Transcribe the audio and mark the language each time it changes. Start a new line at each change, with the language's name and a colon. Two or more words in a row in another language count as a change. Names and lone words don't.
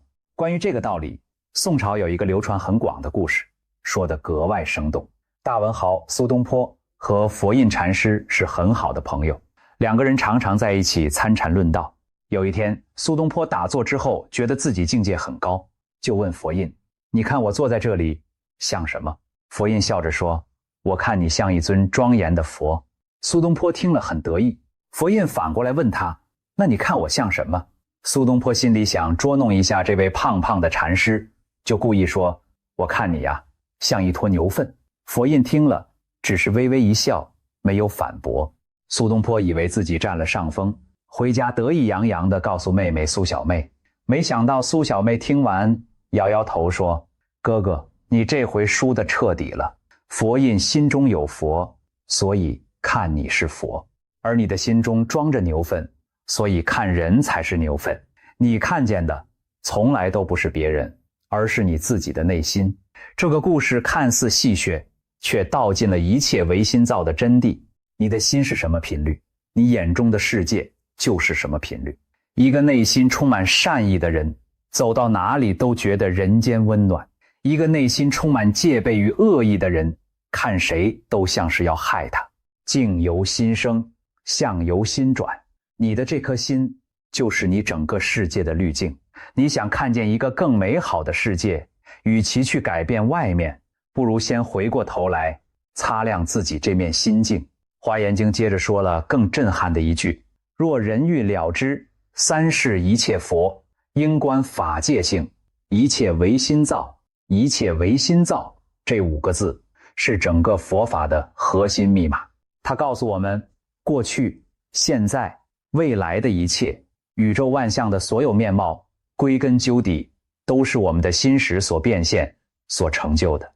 Chinese: 關於這個道理，宋朝有一個流傳很廣的故事，說得格外生動。大文豪蘇東坡和佛印禪師是很好的朋友，兩個人常常在一起參禪論道。有一天，蘇東坡打坐之後，覺得自己境界很高，就問佛印：“你看我坐在這裡像什麼？” 佛印笑着說：“我看你像一尊莊嚴的佛。” 蘇東坡聽了很得意。佛印反過來問他：“那你看我像什麼？” 蘇東坡心裡想捉弄一下這位胖胖的禪師，就故意說：“我看你呀，像一坨牛糞。” 佛印聽了，只是微微一笑，沒有反駁。蘇東坡以為自己占了上風，回家得意洋洋地告訴妹妹蘇小妹。沒想到蘇小妹聽完，搖搖頭說：“哥哥，你這回輸得徹底了。佛印心中有佛，所以看你是佛；而你的心中裝着牛糞，所以看人才是牛糞。你看見的從來都不是別人，而是你自己的內心。” 這個故事看似戲謔，卻道盡了一切唯心造的真諦。你的心是什麼頻率，你眼中的世界就是什麼頻率。一個內心充滿善意的人，走到哪裡都覺得人間溫暖；一個內心充滿戒備與惡意的人，看誰都像是要害他。境由心生，相由心轉。你的這顆心就是你整個世界的濾鏡。你想看見一個更美好的世界，與其去改變外面，不如先回過頭來擦亮自己這面心鏡。華嚴經接着說了更震撼的一句：若人欲了知三世一切佛，應觀法界性，一切唯心造。一切唯心造這5個字是整個佛法的核心密碼。它告訴我們，過去、現在、未來的一切，宇宙萬象的所有面貌，歸根究底都是我們的心識所變現、所成就的。